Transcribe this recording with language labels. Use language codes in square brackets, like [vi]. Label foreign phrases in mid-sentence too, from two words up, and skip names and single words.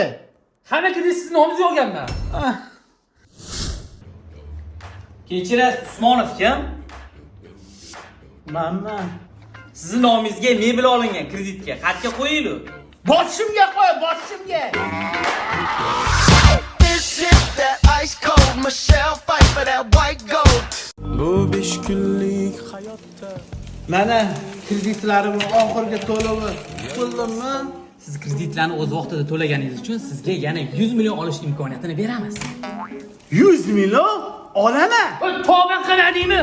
[uz] Hamma kredit sizni nomingizga olganman. Kechirasiz, Usmonov kim? Manman. Sizning nomingizga mebel olingan kreditga xatga qo'yinglar. Boshimga qo'y, boshimga. [en] This is that ice cold Michelle fight for that white gold. [uz] Mana kreditlarimni oxirgi to'lovi qildimmi? Siz kreditlarni o'z vaqtida to'laganingiz uchun sizga yana 100 million olish imkoniyatini beramiz. 100 million olaman. Tavba qiladingmi?